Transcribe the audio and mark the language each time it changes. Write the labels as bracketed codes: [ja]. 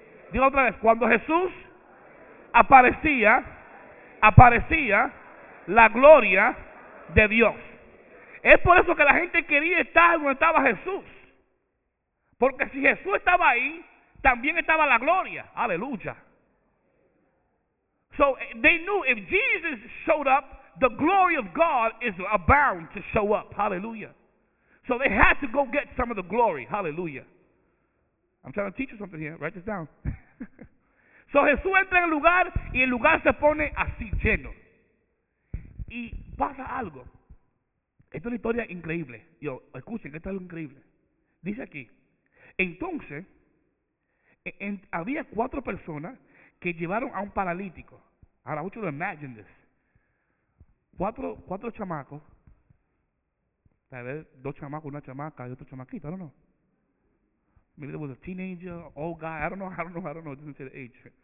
[es] Diga otra vez, cuando Jesús aparecía, aparecía la gloria de Dios. Es por eso que la gente quería estar donde estaba Jesús. Porque si Jesús estaba ahí, también estaba la gloria. Aleluya. [en] So they knew if Jesus showed up, the glory of God is about to show up. Aleluya. So they had to go get some of the glory. Aleluya. I'm trying to teach you something here. Write this down. [es] So Jesús entra en el lugar y el lugar se pone así, lleno. Y pasa algo. Esta es una historia increíble. Yo, escuchen, esto es algo increíble. Dice aquí, entonces... había cuatro personas que llevaron a un paralítico. [en] Ahora, I want you to imagine this. [es] Cuatro chamacos Tal vez dos chamacos, una chamaca y otro chamaquito, [en] I don't know. Maybe there was a teenager, old guy, I don't know, it doesn't say the age.